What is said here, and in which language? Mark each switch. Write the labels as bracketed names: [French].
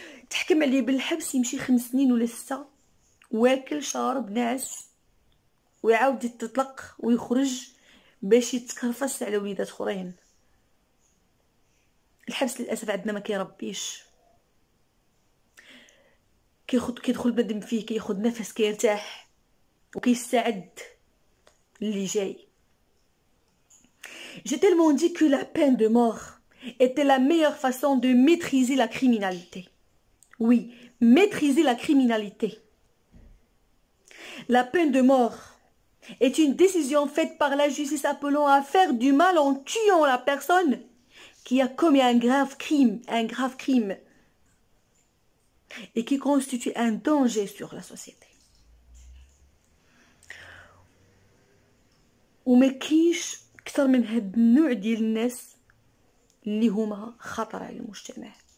[Arabic] تحكم عليه بالحبس يمشي 5 سنين ولا 6 واكل شارب ناعس ويعاود يتطلق ويخرج باش يتكرفس على وليدات اخرين. الحبس للاسف عندنا ما كيربيش. كيدخل بنادم فيه كياخذ نفس كيرتاح وكيستعد اللي جاي. [French] J'ai tellement dit que la peine de mort était la meilleure façon de maîtriser la criminalité. Oui, maîtriser la criminalité. La peine de mort est une décision faite par la justice appelant à faire du mal en tuant la personne qui a commis un grave crime et qui constitue un danger sur la société. [Arabic] وما كاينش اكثر من هاد النوع ديال الناس اللي هما خطر على المجتمع.